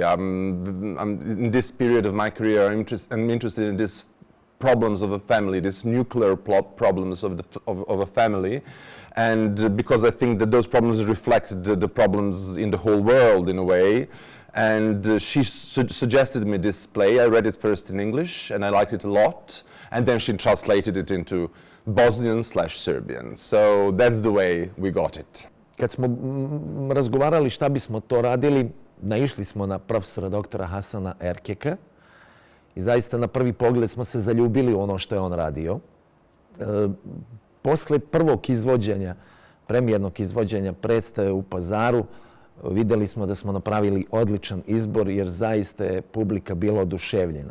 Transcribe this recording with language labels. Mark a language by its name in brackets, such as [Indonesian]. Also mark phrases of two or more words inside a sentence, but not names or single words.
[English] I'm in this period of my career, I'm interested in this problems of a family, these nuclear problems of a family, and because I think that those problems reflect the problems in the whole world in a way. And she suggested me this play. I read it first in English and I liked it a lot, and then she translated it into Bosnian/Serbian. So that's the way we got it. [Serbian] Kad smo razgovarali šta bismo to radili, naišli smo na profesora doktora Hasana Erkeka. I zaista na prvi pogled smo se zaljubili u ono što je on radio. Posle prvog izvođenja, premijernog izvođenja predstave u Pazaru, vidjeli smo da smo napravili odličan izbor jer zaista je publika bila oduševljena.